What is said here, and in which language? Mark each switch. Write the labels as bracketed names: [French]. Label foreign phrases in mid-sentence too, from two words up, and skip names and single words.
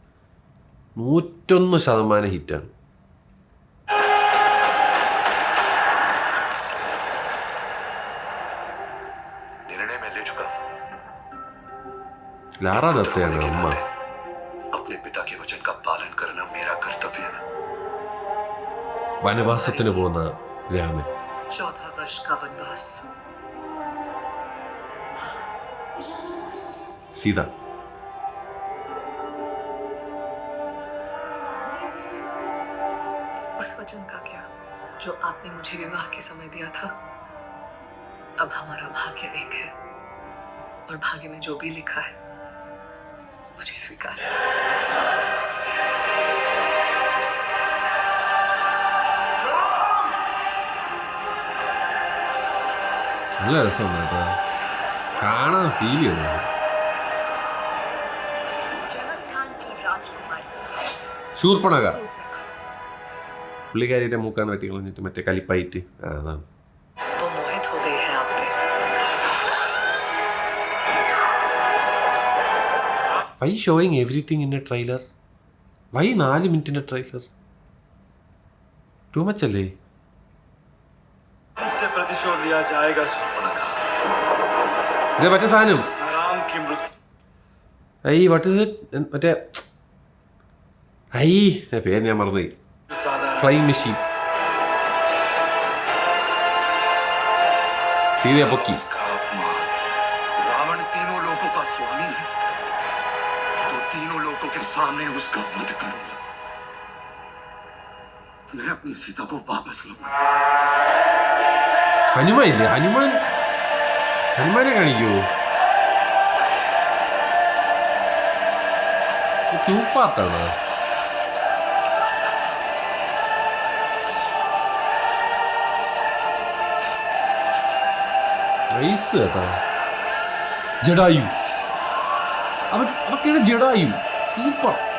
[Malayalam] 101% ഹിറ്റാണ്. ലാറ ദത്തയാണ് അമ്മ. വനവാസത്തിന് പോകുന്ന രാമൻ. സീത [Hindi] उस वचन का क्या जो आपने मुझे विवाह के समय दिया था. अब हमारा भाग्य एक है और भाग्य में जो भी लिखा है मुझे स्वीकार है. [Malayalam] നല്ല രസമുണ്ട് കേട്ടോ, കാണാൻ ഫീൽ ചെയ്യുന്നത്. ശൂർപ്പണക പുള്ളിക്കാരിയുടെ മൂക്കാണ് പറ്റി കളഞ്ഞിട്ട് മറ്റേ കലിപ്പായിട്ട് അതാണ്. [English] Why showing everything in a trailer? [Malayalam] Why 4 മിനിറ്റിൻ്റെ ട്രെയിലർ? [English] too much അല്ലേ? [Hindi] से प्रतिशोध लिया जाएगा सुपर्णखा। [Malayalam] ഇത് മറ്റേ സാധനം [Hindi] राम की मृत्यु [English] I what is it [Malayalam] മറ്റേ ഐ പേര് ഞാൻ മറന്നുപോയി [Hindi] साधारण [English] flying machine [Malayalam] സീതയെ പൊക്കി [Hindi] उसका अपमान। रावण तीनों लोगों का स्वामी है, तो तीनों लोगों के सामने उसका वध करूंगा। मैं अपनी सीता को वापस लूंगा। [Malayalam] ഹനുമാൻ ഇല്ലേ ഹനുമാനെ കാണിക്കൂ തൂപ്പാത്താണ് റൈസ് കേട്ടാ ജഡായു അതൊക്കെയാണ് ജഡായു സൂപ്പർ